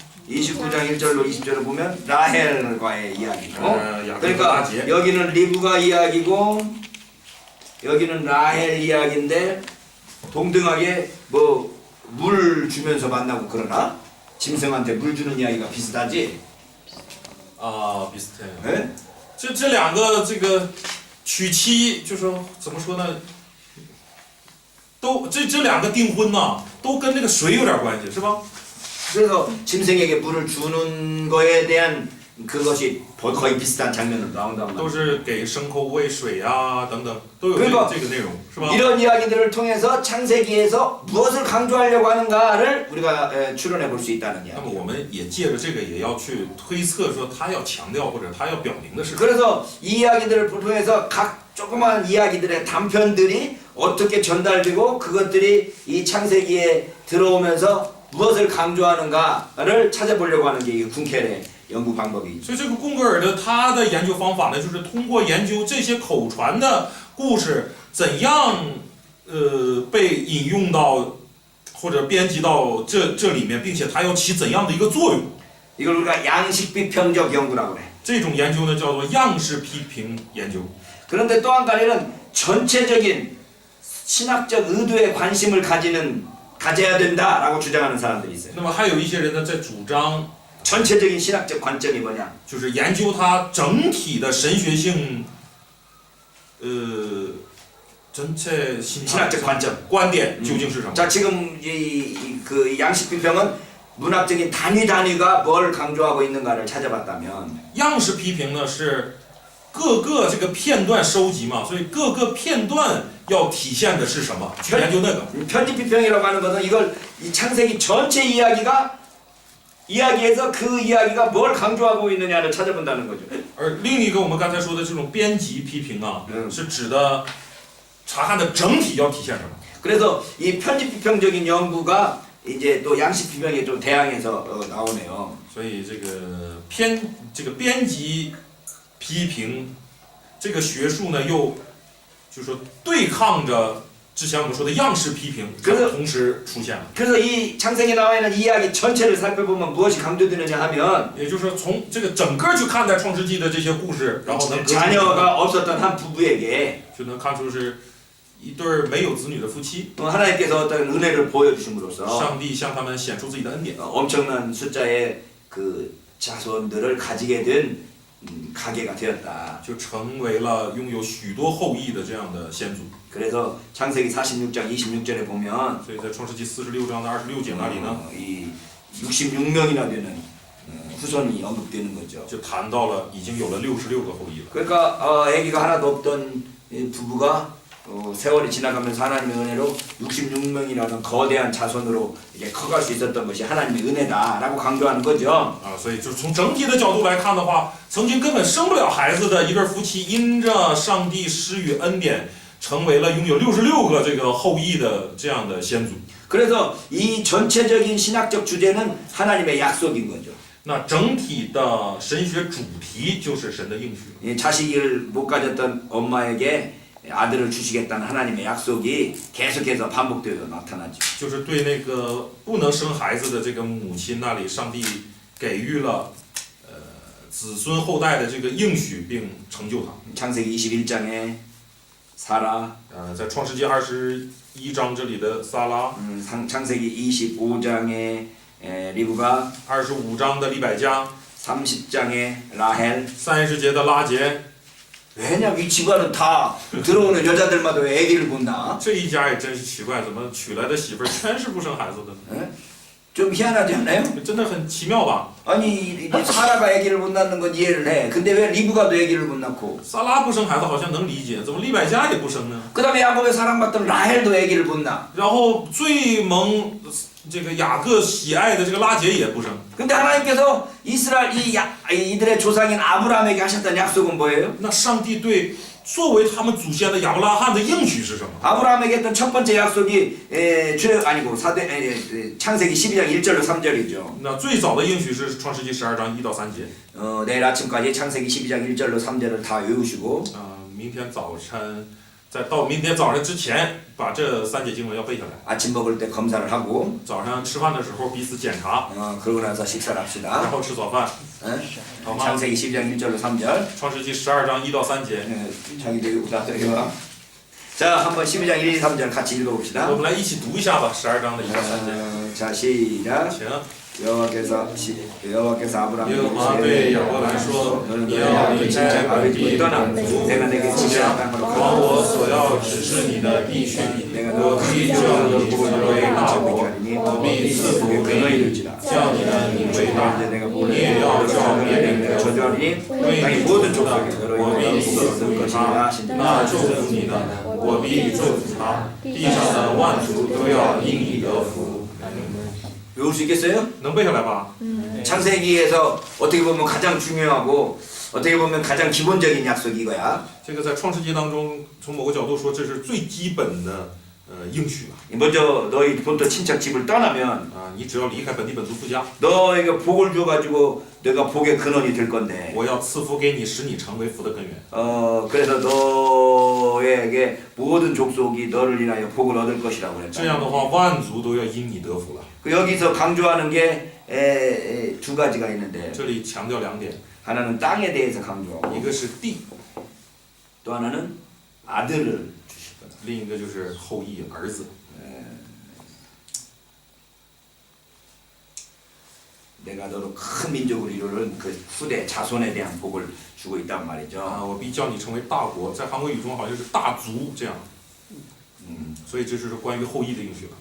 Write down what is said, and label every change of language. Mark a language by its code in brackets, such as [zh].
[ko] 29장 1절로 20절을 보면 라헬과의 이야기고. 야곱과 그러니까 라헬. 여기는 리브가 이야기고 여기는 라헬 이야기인데 동등하게 뭐 물 주면서 만나고 그러나 짐승한테 물 주는 이야기가 비슷하지? 비슷해요. 예? [zh] 这两个这个娶妻，就说怎么说呢？都这两个订婚呢，都跟那个水有点关系，是吧？ [ko] 그래서 짐승에게 물을 주는 거에 대한 그것이 거의 비슷한 장면으로 나온단 [zh] 都 [ko] 말이에요. [zh] 是给牲口喂水啊等等，都有 [ko] 그리고 [zh] 这个内容，是吧？ [ko] 이런 이야기들을 통해서 창세기에서 무엇을 강조하려고 하는가를 우리가 추론해 볼 수 있다는 [zh] 那么 [ko] 이야기. [zh] 我们也借着这个，也要去推测说他要强调或者他要表明的是什么。 [ko] 그래서 이 이야기들을 통해서 각 조그만 이야기들의 단편들이 어떻게 전달되고 그것들이 이 창세기에 들어오면서 무엇을 강조하는가를 찾아보려고 하는 게 이 궁켈의 연구 방법이죠. [zh] 所以这个贡格尔的他的研究方法呢，就是通过研究这些口传的故事怎样被引用到或者编辑到这里面，并且它要起怎样的一个作用。 [ko] 이걸 우리가 양식 비평적 연구라고 그래. [zh] 这种研究呢叫做样式批评研究。 [ko] 그런데 또 한 가지는 전체적인 신학적 의도에 관심을 가져야 된다라고 주장하는 사람들이 있어요. [zh] 那么还有一些人呢在主张， [ko] 전체적인 신학적 관점이 뭐냐? [zh] 就是研究它整体的神学性， [ko] 전체 신학적 관점. [zh] 观点究竟是什么？ [ko] 자, 지금 그 양식 비평은 문학적인 단위가 뭘 강조하고 있는가를 찾아봤다면 [zh] 样式批评呢是各个这个片段收集嘛，所以各个片段要体现的是什么？去研究那个。 [ko] 편집 비평이라고 하는 것은 이걸 이 창세기 전체 이야기에서 그 이야기가 뭘 강조하고 있느냐를 찾아본다는 거죠. [zh] 而另一个我们刚才说的这种编辑批评啊，嗯是指的查看的整体要体现什么。 [ko] 그래서 이 편집 비평적인 연구가 이제 또 양식 비평에 좀 대항해서 나오네요. [zh] 所以这个编辑批评这个学术呢，又就是说对抗着之前我们说的样式批评， [ko] 그래서 [zh] 同时出现了。 [ko] 그래서 이 창세기에 나와 있는 이야기 전체를 살펴보면 무엇이 강조되느냐 하면 [zh] 也就是说，从这个整个去看待创世纪的这些故事，然后能 [ko] 자녀가 없었던 한 부부에게 [zh] 就能看出是一对儿没有子女的夫妻， [ko] 하나님께서 어떤 은혜를 보여주심으로써 [zh] 上帝向他们显出自己的恩典， [ko] 엄청난 숫자의 그 자손들을 가지게 된 가게가 되었다. [zh] 就成为了拥有许多后裔的这样的先祖。 [ko] 그래서 창세기 46장 26절에 보면 [zh] 所以在创世纪46章的26节那里呢， [ko] 이 66명이나 되는 후손이 언급되는 거죠. [zh] 就谈到了已经有了66个后裔了。 [ko] 그러니까 아기가 하나도 없던 이 부부가 세월이 지나가면서 하나님의 은혜로 66명이라는 거대한 자손으로 이제 커갈 수 있었던 것이 하나님의 은혜다라고 강조하는 거죠. [zh] 啊，所以就是从整体的角度来看的话，曾经根本生不了孩子的一对夫妻，因着上帝施予恩典，成为了拥有66个这个后裔的这样的先祖。 [ko] 그래서 이 전체적인 신학적 주제는 하나님의 약속인 거죠. [zh] 那整体的神学主题就是神的应许。 [ko] 이 자식을 못 가졌던 엄마에게 아들을 주시겠다는 하나님의 약속이 계속해서 반복되어 나타나죠. [zh] 就是对那个不能生孩子的这个母亲那里，上帝给予了子孙后代的这个应许，并成就他。 [ko] 창세기 21장에 사라, [zh] 在创世纪21章这里的撒拉， [ko] 창세기 25장에 리브가, [zh] 25章的利百加， [ko] 30장에 라헬. [zh] 30节的拉结， [ko] 왜냐 이 집안은 다 들어오는 여자들마다 왜 아기를 못 낳아? [zh] 这一家也真是奇怪，怎么娶来的媳妇儿全是不生孩子的呢？ [ko] 좀 희한하지 않아요? [zh] 真的很奇妙吧？ [ko] 아니 사라가 아기를 못 낳는 건 이해를 해. 근데 왜 리브가도 아기를 못 낳고? [zh] 撒拉不生孩子好像能理解，怎么利百加也不生呢？ [ko] 그다음에 야곱의 사랑받던 라헬도 아기를 못 낳아. [zh] 然后最蒙这个雅各喜爱的这个拉结也不生。 [ko] 근데 하나님께서 이스라엘 이들의 조상인 아브라함에게 하셨던 약속은 뭐예요? [zh] 那上帝对作为他们祖先的亚伯拉罕的应许是什么？ [ko] 아브라함에게 했던 첫 번째 약속이 창세기 12장 1절로 3절이죠. [zh] 那最早的应许是创世纪12章1到3节。 [ko] 내일 아침까지 창세기 12장 1절로 3절을 다 외우시고 [zh] 明天早晨，到明天早上之前，把这3节经文要背下来。 [ko] 아침 먹을 때 검사를 하고 [zh] 早上吃饭的时候彼此检查， [ko] 그러고 나서 식사를 [zh] 然 [ko] 합시다. [zh] 后吃早饭。好吗？ [ko] 창세기 12장 1절로 3절. [zh] 创世纪12章1到3节， [ko] 자기도 외우다 들어가. 자, 한번 12장 1, 2, 3절 같이 읽어봅시다. [zh] 我们来一起读一下吧，12章的1到3节。 [ko] 자, 시작. [zh] 请。 [ko] 여호와께서 아브라함에게 [zh] 耶和华对亚伯兰说：“你要离开本地本族，故乡，往我所要指示你的地去。我必叫你成为大国，我必赐福给你，叫你的名为大。你也要叫别人得福。为你祝福的，我必赐福他；那祝福你的，我必祝福他。地上的万族都要因你得福。” [ko] 외울 수 있겠어요? [zh] 能背下来吧？ [ko] 창세기에서 어떻게 보면 가장 중요하고 어떻게 보면 가장 기본적인 약속이 이거야. [zh] 这个在创世纪当中，从某个角度说，这是最基本的应许了。 [ko] 먼저 너희 본토 친척 집을 떠나면 [zh] 啊，你只要离开本地本族父家， [ko] 너에게 복을 줘가지고 내가 복의 근원이 될 건데 [zh] 我要赐福给你，使你成为福的根源。 [ko] 그래서 너에게 모든 족속이 너를 인하여 복을 얻을 것이라고 [zh] 这样 [ko] 그랬다. [zh] 的话，万族都要因你得福了。 [ko] 그 여기서 강조하는 게 두 가지가 있는데 [zh] 这里强调两点， [ko] 하나는 땅에 대해서 강조하고 [zh] 一个是地， [ko] 또 하나는 아들을 주실 거다. [zh] 另一个就是后裔儿子。 [ko] 내가 너로 큰 민족으로 이루는 그 후대 자손에 대한 복을 주고 있단 啊， 말이죠. [zh] 我必叫你成为大国，在韩国语中好像是大族这样。所以这就是关于后裔的应许了。